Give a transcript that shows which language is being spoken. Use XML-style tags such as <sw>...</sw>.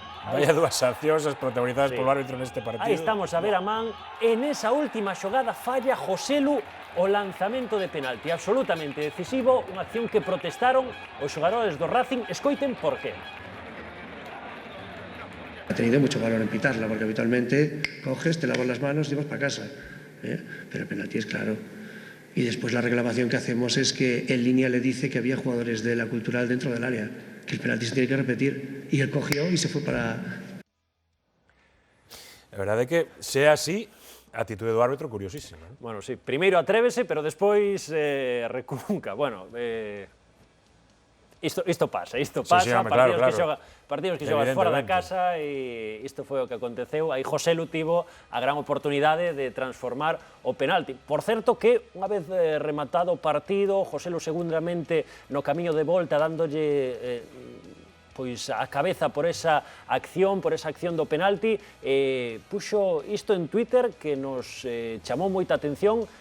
<gl>Vaya dúas accións as protagonizadas polo árbitro neste partido. Aí estamos a ver a man. En esa última xogada falla Joselu o lanzamento de penalti. Absolutamente decisivo, unha acción que protestaron os xogadores do Racing. Escoiten por qué.</gl> <es>Ha tenido mucho valor en pitarla, porque habitualmente coges, te lavas las manos y vas para casa. Pero el penalti es claro. Y después la reclamación que hacemos es que en línea le dice que había jugadores de la Cultural dentro del área, que el penalti se tiene que repetir. Y él cogió y se fue para...</es> <gl>A verdade é que, sea así, a atitude do árbitro curiosísima. Bueno, sí, primeiro atrévese, pero despois recunca. Bueno, isto pasa, sí, home, partidos que xogas fora da casa, e isto foi o que aconteceu. Aí Joselu tivo a gran oportunidade de transformar o penalti. Por certo que, unha vez rematado o partido, Joselu segundamente no camiño de volta, dándolle pois a cabeza por esa acción do penalti, puxo isto en Twitter que nos chamou moita atención.</gl>